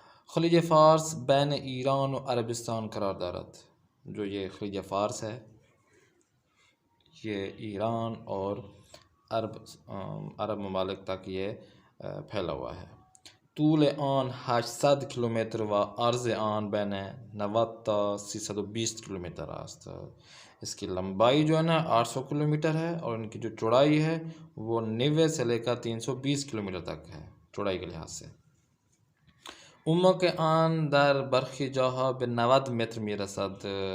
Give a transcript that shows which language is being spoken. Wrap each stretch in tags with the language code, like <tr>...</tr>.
<fa>خلیج فارس بین ایران و عربستان قرار دارد.</fa> <ur>جو یہ خلیج فارس ہے یہ ایران اور عرب ممالک تک یہ پھیلا ہوا ہے.</ur> <fa>طول آن 800 کلومیتر و عرض آن بین 90 تا 320 کلومیتر است.</fa> <ur>اس کی لمبائی جو ہے نا 800 کلومیٹر ہے، اور ان کی جو چوڑائی ہے وہ 90 سے لے کر 320 کلومیٹر تک ہے چوڑائی کے لحاظ سے.</ur> <fa>عمق آن در برخی جاها به 90 متر میرسد.</fa>